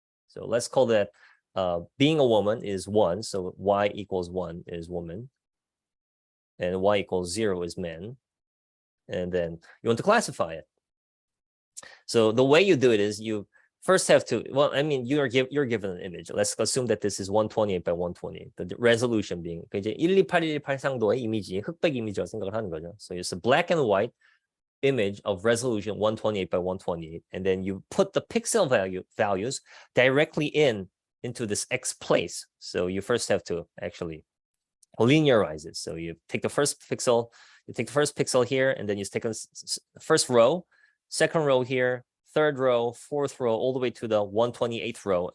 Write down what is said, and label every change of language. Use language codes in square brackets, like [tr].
[en] So let's call that being a woman is 1, so y equals 1 is woman, and y equals 0 is men, and then you want to classify it. So the way you do it is you first have to, well, I mean, you're given an image. Let's assume that this is 128 by 128. The resolution being [ko] 이제 12818상도의 이미지, 흑백 이미지라고 생각을 하는 거죠. [en] So it's a black and white image of resolution 128 by 128, and then you put the pixel values directly into this x place. So you first have to actually linearize it. So you take the first pixel, here, and then you take the first row, second row here, third row, fourth row, all the way to the 128th row.